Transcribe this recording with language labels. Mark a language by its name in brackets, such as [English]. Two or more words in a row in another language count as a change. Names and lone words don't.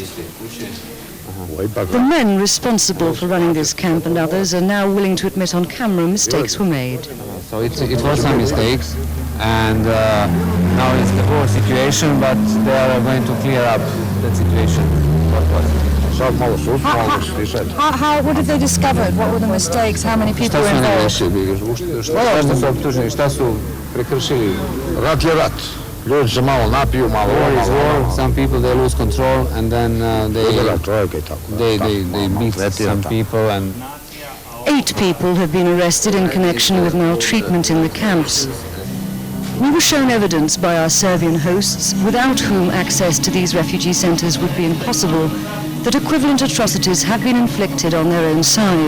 [English] The men responsible for running this camp and others are now willing to admit on camera mistakes were made. So it was some mistakes, and now it's the whole situation, but they are going to clear up that situation. What have they discovered? What were the mistakes? How many people were involved? [Serbian] Šta su prekršili? Rat je rat. Ljudi se malo napiju, malo [English] war. Some people they lose control and then they beat some people and 8 people have been arrested in connection with maltreatment in the camps. We were shown evidence by our Serbian hosts, without whom access to these refugee centres would be impossible, that equivalent atrocities have been inflicted on their own side.